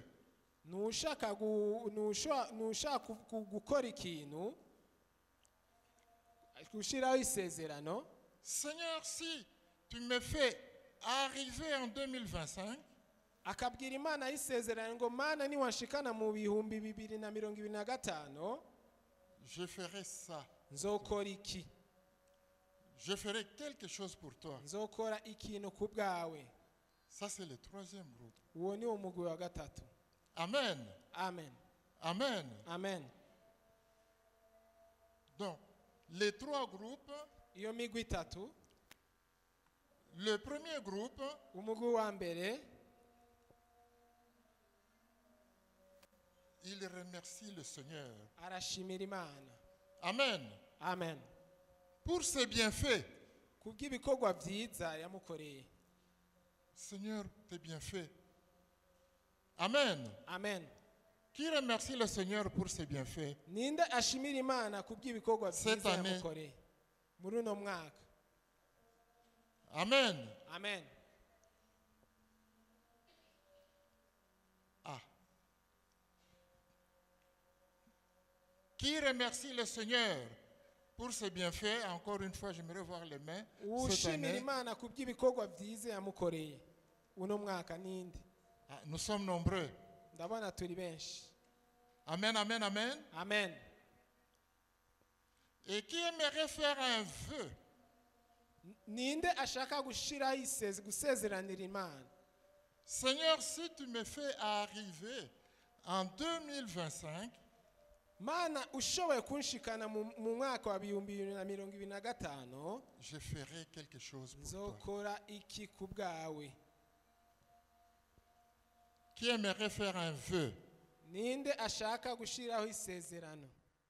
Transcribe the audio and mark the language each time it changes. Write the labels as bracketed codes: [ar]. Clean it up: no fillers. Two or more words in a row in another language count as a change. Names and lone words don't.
[rn] nushaka gukora ikintu, gushiraho isezerano. [fr] Seigneur, si tu me fais arriver en 2025, [rn] Akabwira Imana y'isezerano ngo Mana niwanshikana mu 2025 [fr] je ferai ça. [rn] nzokora iki? [fr] Je ferai quelque chose pour toi. [rn] nzokora ikintu ku bwawe. [fr] Ça, c'est le troisième groupe. [rn] Uwo ni umugwi wa gatatu. Amen. Amen. Amen. Amen. [fr] Donc, les trois groupes, [rn] Iyo migwi itatu, [fr] le premier groupe, [rn] umugwi wa mbere [fr] il remercie le Seigneur. [rn] arashimira Imana. Amen. Amen. [fr] Pour ses bienfaits. [rn] Kubw'ibikorwa byiza yamukoreye. [fr] Seigneur, tes bienfaits. Amen. Amen. Qui remercie le Seigneur pour ses bienfaits? [rn] Ninde ashimira Imana kubw'ibikorwa [fr] Cette [rn] byiza [fr] année. [rn] yamukoreye muri uno mwaka? Amen. Amen. Ah. [fr] Qui remercie le Seigneur pour ses bienfaits? Encore une fois, j'aimerais voir les mains. Cette [rn] Ushimira [fr] année, [rn] Imana kubw'ibikorwa byiza yamukoreye uno mwaka ninde? [fr] ah, nous sommes nombreux. [rn] Ndabona turi benshi. Amen, amen, amen. Amen. [fr] Et qui aimerait faire un vœu? [rn] Ninde ashaka gushiraho gusezeranira Imana? [fr] Seigneur, si tu me fais arriver en 2025, [rn] Mana ushoboye kunshikana mu mwaka wa 2025, [fr] je ferai quelque chose pour toi. [rn] nzokora iki ku bwawe? [fr] Qui aimerait faire un vœu? [rn] Ninde ashaka gushiraho isezerano?